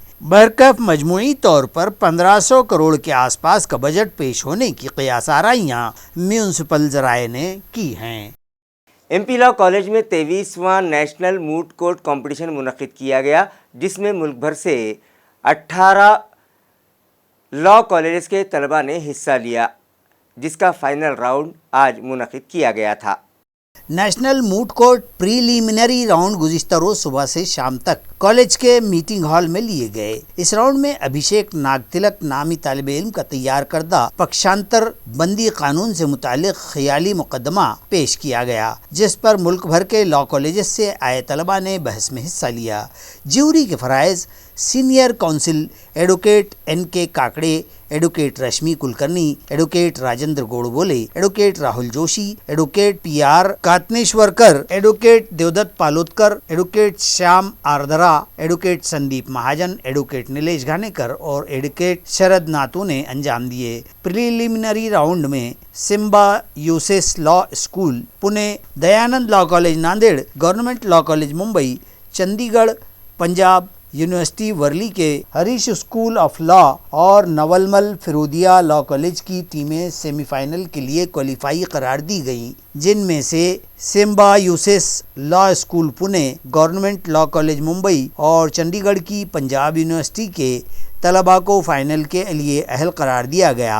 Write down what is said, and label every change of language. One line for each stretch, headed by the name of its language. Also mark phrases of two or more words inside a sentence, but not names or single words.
Urdu: بہرکیف مجموعی طور پر 1500 کروڑ کے آس پاس کا بجٹ پیش ہونے کی قیاس آرائیاں میونسپل ذرائع نے کی ہیں. MP لا کالج میں 23واں
English: National Moot Court Competition
Urdu: منعقد کیا گیا، جس میں ملک بھر سے 18
English: law colleges
Urdu: کے طلباء نے حصہ لیا، جس کا
English: final round
Urdu: آج منعقد کیا گیا تھا۔
English: National Moot Court preliminary round
Urdu: گزشتہ روز صبح سے شام تک کالج کے
English: meeting hall
Urdu: میں لیے گئے۔ اس راؤنڈ میں ابھیشیک ناگ تلک نامی طالب علم کا تیار کردہ پکشانتر بندی قانون سے متعلق خیالی مقدمہ پیش کیا گیا، جس پر ملک بھر کے
English: law colleges
Urdu: سے آئے طلباء نے بحث میں حصہ لیا۔ جیوری کے فرائض
English: senior counsel advocate
Urdu: این کے کاکڑے، ایڈوکیٹ رشمی کلکرنی، ایڈوکیٹ راجندر گوڑبولے، ایڈوکیٹ راہل جوشی، ایڈوکیٹ پی آر کاتنیشورکر، ایڈوکیٹ دیودت پالوتکر، ایڈوکیٹ شیام آردرا، ایڈوکیٹ سندیپ مہاجن، ایڈوکیٹ نیلیش گھانیکر اور ایڈوکیٹ شرد ناتو نے انجام دیے۔
English: preliminary round
Urdu: میں سمبا یوسیس لا اسکول پونے، دیانند لا کالج ناندیڑ، گورنمنٹ لا کالج ممبئی، چندی گڑھ پنجاب، یونیورسٹی ورلی کے ہریش اسکول آف لا اور نولمل فرودیا لا کالج کی ٹیمیں
English: semi final
Urdu: کے لیے کوالیفائی قرار دی گئیں، جن میں سے سمبا یوسیس لا اسکول پونے، گورنمنٹ لا کالج ممبئی اور چندی گڑھ کی پنجاب یونیورسٹی کے طلباء کو فائنل کے لیے اہل قرار دیا گیا۔